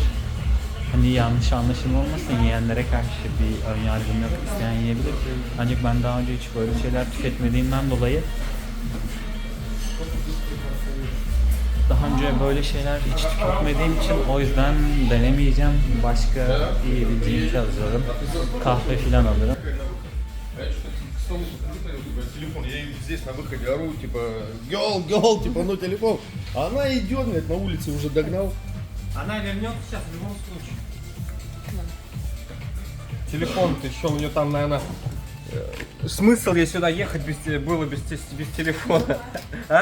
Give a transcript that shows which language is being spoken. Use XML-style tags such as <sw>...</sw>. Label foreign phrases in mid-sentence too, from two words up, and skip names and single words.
<tr>Hani yanlış anlaşılma olmasın, yiyenlere karşı bir ön yargım yok, isteyen yiyebilir. Ancak ben daha önce hiç böyle şeyler tüketmediğimden dolayı daha önce böyle şeyler hiç tüketmediğim için o yüzden denemeyeceğim. Başka yiyebileceğim şey alırım. Kahve filan alırım.</tr> <ru>Телефон, я ей здесь на выходе ору, типа, гол, типа, ну телефон. А она идет, говорит, на улице уже догнал. Она вернется сейчас в любом случае. Телефон, ты что, у нее там, наверное, смысл ей сюда ехать было без телефона, а?</ru>